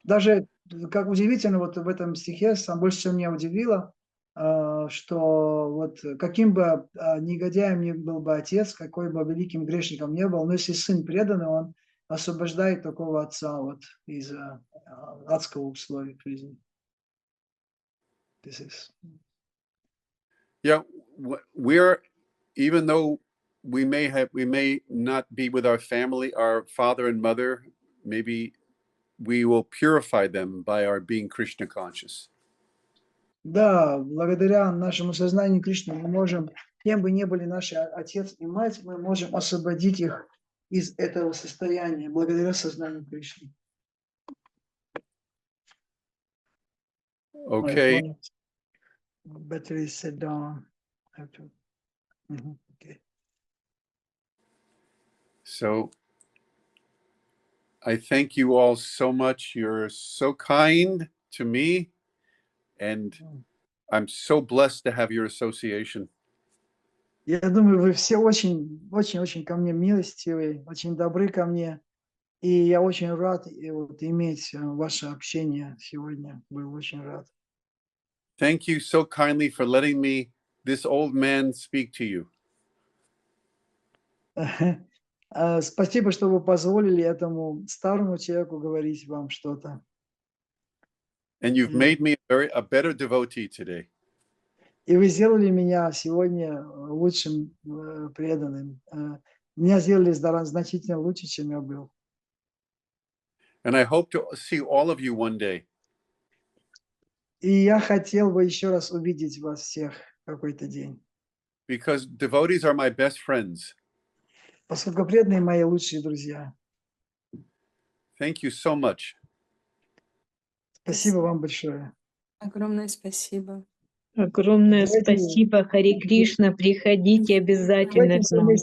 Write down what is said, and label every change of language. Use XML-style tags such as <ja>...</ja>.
<ru>Даже как удивительно, вот в этом стихе больше всего меня удивило, что вот каким бы негодяем ни был бы отец, какой бы великим грешником не был, но если сын преданный, он освобождает такого отца вот из адского условия жизни.</ru> <en>Yeah, we're, even though we may not be with our family, our father and mother, maybe we will purify them by our being Krishna conscious.</en> <ru>Да, благодаря нашему сознанию Кришны мы можем, кем бы ни были наши отец и мать, мы можем освободить их из этого состояния, благодаря сознанию Кришны.</ru> <en>Okay. Battery set down. Okay. So I thank you all so much. You're so kind to me, and I'm so blessed to have your association.</en> <ru>Я думаю, вы все очень ко мне милостивы, очень добры ко мне, и я очень рад иметь ваше общение сегодня. Был очень рад.</ru> <en>Thank you so kindly for letting me, this old man, speak to you.</en> <ru>Спасибо, что вы позволили этому старому человеку говорить вам что-то.</ru> <en>And you've made me a better devotee today.</en> <ru>И вы сделали меня сегодня лучшим преданным. Меня сделали значительно лучше, чем я был.</ru> <en>And I hope to see all of you one day.</en> <ru>И я хотел бы еще раз увидеть вас всех какой-то день.</ru> <en>Because devotees are my best friends.</en> <ru>Поскольку преданные мои лучшие друзья.</ru> <en>Thank you so much.</en> <ru>Спасибо вам большое. Огромное спасибо. Огромное спасибо, Хари Кришна. Приходите обязательно к нам.</ru>